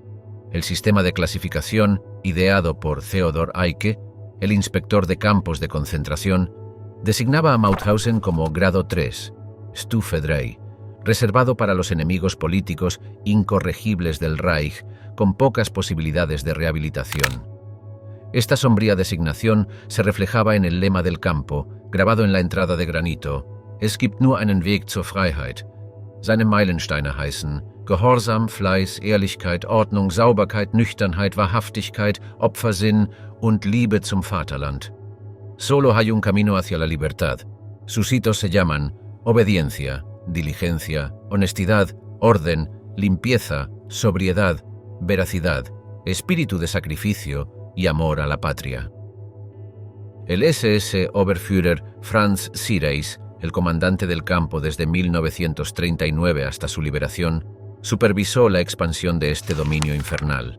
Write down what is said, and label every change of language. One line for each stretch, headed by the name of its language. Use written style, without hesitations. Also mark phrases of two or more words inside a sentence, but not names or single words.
Spanish: El sistema de clasificación, ideado por Theodor Eicke, el inspector de campos de concentración, designaba a Mauthausen como grado 3, Stufe 3, reservado para los enemigos políticos incorregibles del Reich, con pocas posibilidades de rehabilitación. Esta sombría designación se reflejaba en el lema del campo, grabado en la entrada de granito:
German: Es gibt nur einen Weg zur Freiheit. Seine Meilensteine heißen Gehorsam, Fleiß, Ehrlichkeit, Ordnung, Sauberkeit, Nüchternheit, Wahrhaftigkeit, Opfersinn und Liebe zum Vaterland.
Spanish: Solo hay un camino hacia la libertad. Sus hitos se llaman obediencia, diligencia, honestidad, orden, limpieza, sobriedad, veracidad, espíritu de sacrificio y amor a la patria. El SS Oberführer Franz Sireis, el comandante del campo desde 1939 hasta su liberación, supervisó la expansión de este dominio infernal.